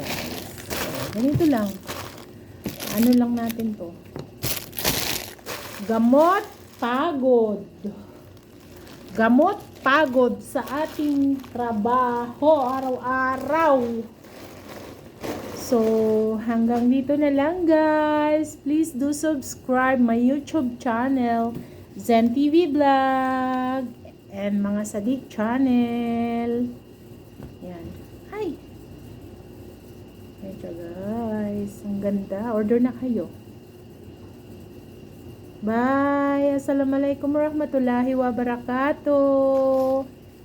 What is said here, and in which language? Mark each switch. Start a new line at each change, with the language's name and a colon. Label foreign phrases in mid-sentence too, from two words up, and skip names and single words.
Filipino: So, ganito lang. Ano lang natin to? Gamot pagod. Gamot pagod sa ating trabaho araw-araw. So, hanggang dito na lang guys.
English: Please do subscribe my YouTube channel, Zen TV Vlog, and mga Sadik channel.
Filipino: Yan. Hi! Medyo guys. Ang ganda. Order na kayo. Bye!
Arabic: السلام عليكم ورحمة الله وبركاته.